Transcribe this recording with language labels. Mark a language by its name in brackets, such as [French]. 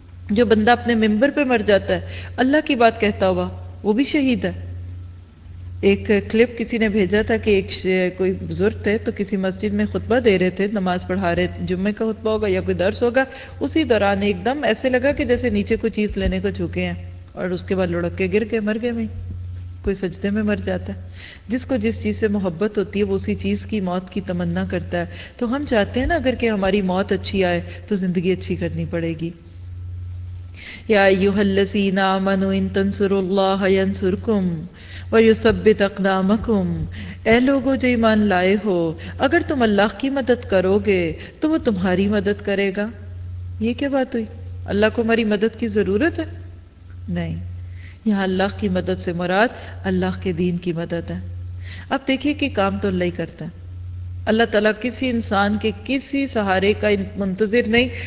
[Urdu] جو بندہ اپنے ممبر پہ مر جاتا ہے اللہ کی بات کہتا ہوا، وہ بھی شہید ہے۔ ایک کلپ کسی نے بھیجا تھا کہ کوئی بزرگ تھے تو کسی مسجد میں خطبہ دے رہے تھے، نماز پڑھا رہے، جمعے کا خطبہ ہوگا یا کوئی درس ہوگا، اسی دوران ایک دم ایسے لگا کہ جیسے نیچے کوئی چیز لینے کو جھکے ہیں، اور اس کے بعد لڑک کے گر کے مر گئے۔ میں کوئی سجدے میں مر جاتا ہے۔ جس کو جس چیز سے محبت ہوتی ہے وہ اسی چیز کی موت کی تمنا کرتا ہے۔ تو ہم چاہتے ہیں نا اگر کہ ہماری موت اچھی آئے تو زندگی اچھی کرنی پڑے گی۔ [Arabic] يا أيها الذين آمنوا إن تنصروا الله ينصركم ويثبت أقدامكم. [Urdu] اے لوگو جو ایمان لائے ہو، اگر تم اللہ کی مدد کرو گے تو وہ تمہاری مدد کرے گا. یہ کیا بات ہوئی؟ اللہ کو ہماری مدد کی ضرورت ہے؟ نہیں، یہاں اللہ کی مدد سے مراد اللہ کے دین کی مدد ہے. اب دیکھیے کہ کام تو اللہ ہی کرتا ہے. اللہ تعالیٰ کسی انسان کے کسی سہارے کا منتظر نہیں.